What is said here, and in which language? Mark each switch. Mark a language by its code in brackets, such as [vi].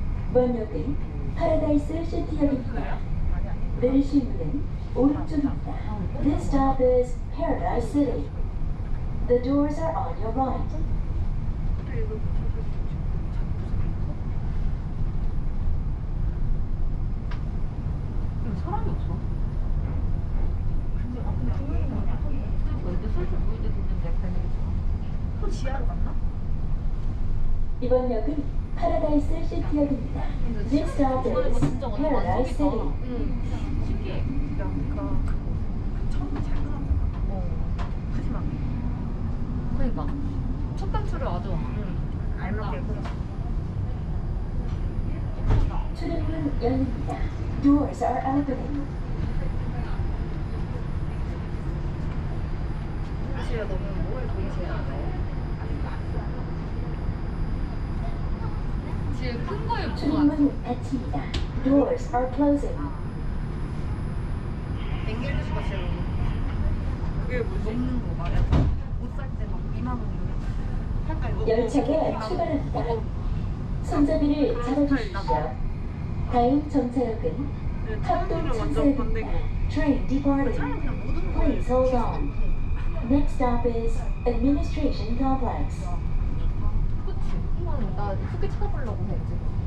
[ko] 이번 역은 파라다이스 시티역입니다. 내리실 문은 오른쪽입니다. [en] This stop is Paradise City. The doors are on your right. [ko] 근데 이거 찾아주지. 여기 사람이 없어. 근데 동영상 그러니까 이제 슬슬 보일 때 됐는데 갈매기처럼. 또 지하로 갔나? 이번 역은 파라다이스 시티역입니다. [en] This stop is Paradise City. [ko] 응. 신기해. 야, 그 처음에 잘 끊었잖아. 하지마. 그러니까 첫 단추를 아주 알맞게 끊었어. 출입문 열립니다. [en] Doors are opening. [ko] 지하 너는 뭘 보이세요? 제일 큰 거에 뭐가 출입문 닫힙니다. [en] Doors are closing. [ko] 엥겔주스가 제일 그게 뭐지? 먹는 거 말이야. 옷 살 때 막 2만 원 이런. 열차가 출발합니다. 손잡이를 잡아주십시오. 다음 정차역은 합동 천사역입니다. [en] Train departing. Please hold on. Next stop is Administration Complex. [ko] 그치? 한번 나 후기 찾아보려고 해 지금.